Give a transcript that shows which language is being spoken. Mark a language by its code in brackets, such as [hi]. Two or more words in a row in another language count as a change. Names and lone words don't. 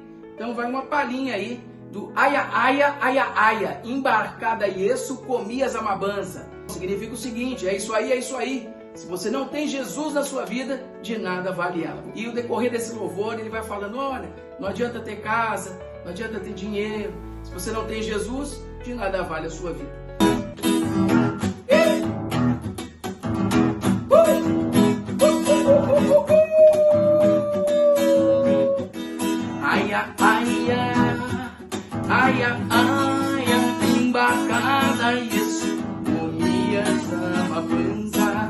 [pt] Então vai uma palhinha aí do Aya, Aya, Aya, Aya, embarcada Yesu, comias amabanza. Significa o seguinte, é isso aí, é isso aí. Se você não tem Jesus na sua vida, de nada vale ela. E o decorrer desse louvor, ele vai falando, olha, não adianta ter casa, não adianta ter dinheiro. Se você não tem Jesus, de nada vale a sua vida. Aia, aia, aia, aia, embarcada Yesu, comias amabanza.